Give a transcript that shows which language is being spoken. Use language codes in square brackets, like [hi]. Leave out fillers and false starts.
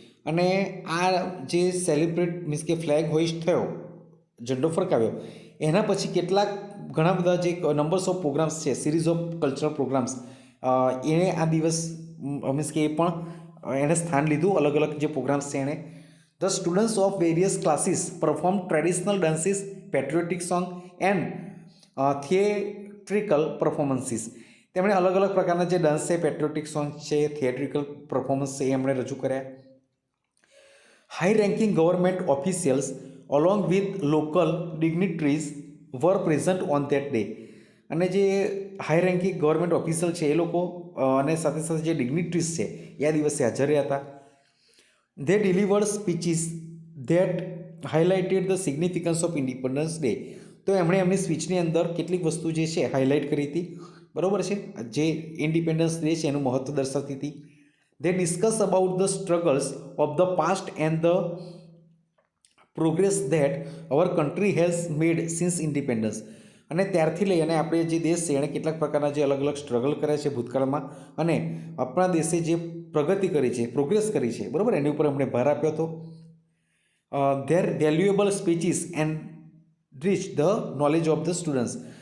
[gu] અને આ જે સેલિબ્રેટ મીન્સ કે ફ્લેગ હોઇસ્ટ થયો, ઝંડો ફરકાવ્યો, એના પછી ઘણા બધા જે [en] numbers of programmes છે, series of cultural programmes, [gu] એને આ દિવસ મીન્સ કે એ પણ એણે સ્થાન લીધું, અલગ અલગ જે પ્રોગ્રામ્સ છે એણે. [en] The students of various classes performed traditional dances, patriotic song and theatrical performances. [gu] તેમણે અલગ અલગ પ્રકારના જે ડાન્સ છે, પેટ્રિયોટિક સોંગ છે, થિયેટ્રિકલ પરફોર્મન્સ છે, એ એમણે રજૂ કર્યા. [en] High ranking government officials along with local dignitaries were present on that day. [gu] અને જે હાઈ રેન્કિંગ ગવર્મેન્ટ ઓફિશિયલ છે એ લોકો અને સાથે સાથે જે ડિગ્નિટરીઝ છે એ આ દિવસે હાજર રહ્યા હતા. [en] They delivered speeches that highlighted the significance of Independence Day. [gu] તો એમણે એમની સ્પીચની અંદર કેટલીક વસ્તુ જે છે હાઇલાઇટ કરી હતી, બરાબર છે, જે ઇન્ડિપેન્ડન્સ ડે છે એનું મહત્ત્વ દર્શાવતી હતી. [en] They discuss about the struggles of the past and the progress that our country has made since independence. [gu] અને ત્યારથી લઈ અને આપણે જે દેશ છે એણે કેટલાક પ્રકારના જે અલગ અલગ સ્ટ્રગલ કર્યા છે ભૂતકાળમાં અને આપણા દેશે જે પ્રગતિ કરી છે, પ્રોગ્રેસ કરી છે, બરાબર, એની ઉપર એમણે ભાર આપ્યો હતો. [en] Their valuable speeches and reach the knowledge of the students.